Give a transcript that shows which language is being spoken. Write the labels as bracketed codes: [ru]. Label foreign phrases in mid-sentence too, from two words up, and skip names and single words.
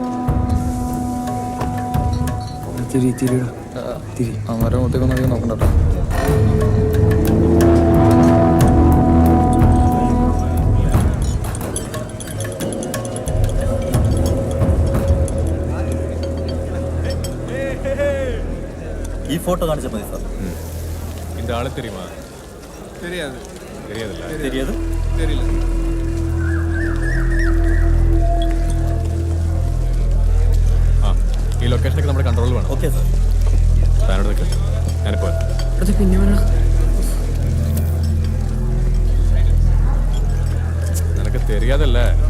[ml] അവന്മാരുടെ മുഖത്തേക്കൊന്നും അധികം നോക്കണ്ട കേട്ടോ. ഈ ഫോട്ടോ കാണിച്ചാൽ മതി സാർ. [ta] இந்த ஆளு தெரியுமா? தெரியாது. தெரியாதுல்ல? தெரியாது. தெரியல. [ml] ആ ഈ ലൊക്കേഷനൊക്കെ നമ്മുടെ കൺട്രോളിൽ വേണം. ഓക്കെ സാർ. താനോട് നിൽക്ക്, ഞാനിപ്പോൾ അത് പിന്നെ വേണം. നിനക്ക് தெரியாதല്ലേ?